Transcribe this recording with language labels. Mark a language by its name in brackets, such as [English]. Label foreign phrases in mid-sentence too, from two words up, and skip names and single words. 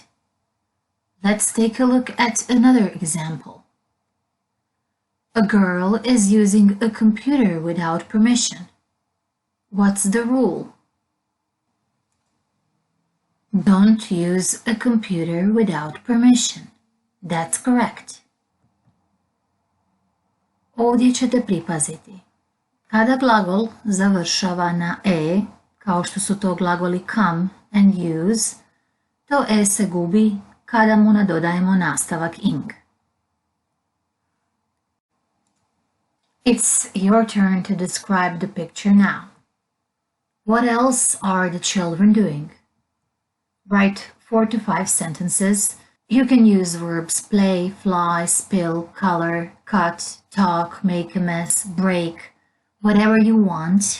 [English] Let's take a look at another example. A girl is using a computer without permission. What's the rule? Don't use a computer without permission. That's correct. [Croatian] Ovdje ćete pripaziti. Kada glagol završava na e, kao što su to glagoli [English] come and use, [Croatian] to e se gubi kada mu nadodajemo nastavak ing. [English] It's your turn to describe the picture now. What else are the children doing? Write 4 to 5 sentences. You can use verbs play, fly, spill, color, cut, talk, make a mess, break, whatever you want.